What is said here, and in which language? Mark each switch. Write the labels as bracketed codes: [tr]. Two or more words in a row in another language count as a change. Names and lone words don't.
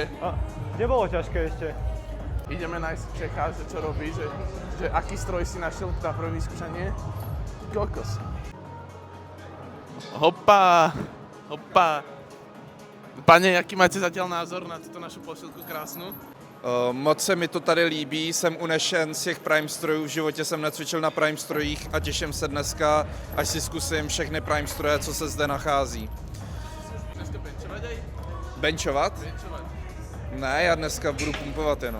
[sk] A, nebolo ťažké ešte. Ideme nájsť Čecha, že čo robí, že aký stroj si našiel na prvé vyskúšanie. Kokos. Hopa. Pane, [cs] jaký máte [sk] zatiaľ názor na túto našu posilku krásnu? [cs] Moc se mi to tady líbí, jsem unešen z těch Prime strojů, v životě jsem necvičil na Prime strojích a těším se dneska, až si zkusím všechny Prime stroje, co se zde nachází. [sk] Dneska benčovať aj? [cs] Benchovat? [sk] Benčovať. [cs] Ne, já dneska budu pumpovat jenom.